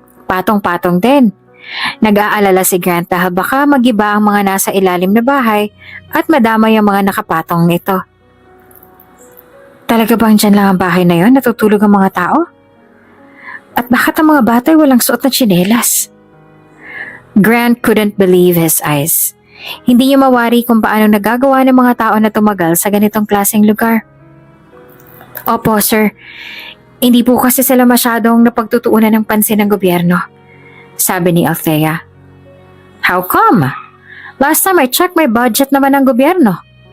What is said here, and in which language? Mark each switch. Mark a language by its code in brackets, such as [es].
[tl] Patong-patong din. Nag-aalala si Grant dahil baka magiba ang mga nasa ilalim na bahay at madamay ang mga nakapatong nito. Talaga bang dyan lang ang bahay na yon natutulog ang mga tao? At bakit ang mga bata ay walang suot na tsinelas? [en] Grant couldn't believe his eyes. [tl] Hindi niya mawari kung paano nagagawa ng mga tao na tumagal sa ganitong klaseng lugar. Opo, sir. Hindi po kasi sila masyadong napagtutuunan ng pansin ng gobyerno, sabi ni Althea. [en] How come? Last time I checked my budget [tl] naman ng gobyerno.